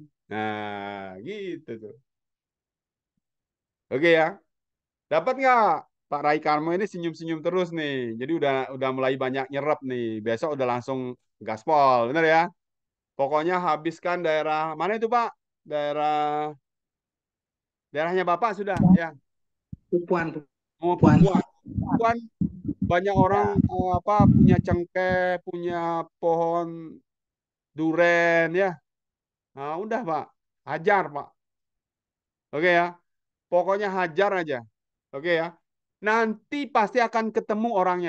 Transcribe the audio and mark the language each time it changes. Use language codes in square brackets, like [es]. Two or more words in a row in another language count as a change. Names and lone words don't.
[id] Nah, gitu tuh. Oke ya. Dapat nggak? Pak Rai Karmo ini senyum-senyum terus nih. Jadi udah mulai banyak nyerap nih. Besok udah langsung gaspol, bener ya? Pokoknya habiskan daerah mana itu Pak? Daerahnya Bapak sudah ya. Pupuan. Oh, Pupuan. Banyak orang punya cengkeh, punya pohon duren ya. Nah, udah Pak, hajar Pak. Oke ya. Pokoknya hajar aja. Oke ya. Nanti pasti akan ketemu orangnya.